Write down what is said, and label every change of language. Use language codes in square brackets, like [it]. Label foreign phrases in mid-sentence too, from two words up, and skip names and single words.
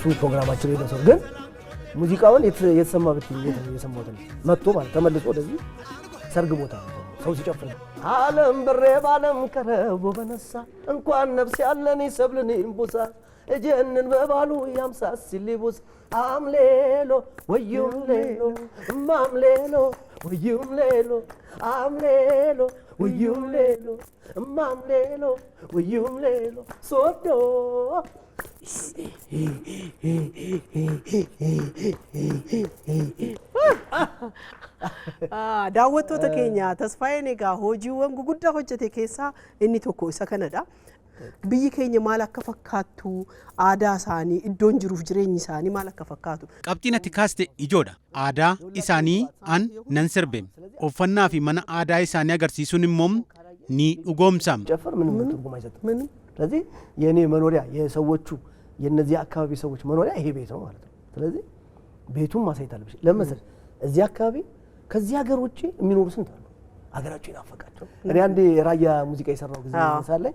[am] ፕሮግራማቸው ሄደው ግን ሙዚቃውን የተሰማ ብትይ የሰማሁት መጥቶ ማለት ተመልሶ ወደዚህ ሰርግ ቦታ ሰው ሲጨፍር ዓለም ብሬ ባለም ከረቦ በነሳ እንኳን ነፍስ ያለኔ ሰብልን እንቦሳ እጀንን በባሉ ያምሳስ ሲሊቡስ አምሌሎ ወዩም ሌሎ ማምሌሎ ወዩም ሌሎ አምሌሎ ወዩም ሌሎ ማምሌሎ ወዩም ሌሎ ሶዶ [om] daawwattoota keenya tasfaayeen egaa hojiiwwan guguddaa hojjete keessaa inni tokko isa kanadha. Biyyi keenya maal akka fakkaattu aadaa isaanii iddoon jiruuf jireenyi isaanii maal akka fakkaatu. Qabxiin ati kaaste ijoodha. Aadaa isaanii an nan sirbe uffannaa fi mana aadaa isaanii agarsiisuun immoo ni dhugoomsam. [am] ጨፈር ምንም ትርጉም አይሰጥም ምንም ስለዚህ የኔ መኖሪያ የሰዎቹ የነዚህ አካባቢ ሰዎች መኖሪያ ይሄ ቤት ነው ማለት ነው። ስለዚህ ቤቱን ማሳየት አለብሽ ለምሳሌ እዚህ አካባቢ ከዚህ ሀገር ውጪ የሚኖሩ ስንት አሉ ሀገራቸው ይናፈቃቸው እኔ አንዴ ራያ ሙዚቃ የሰራው ጊዜ ሳለኝ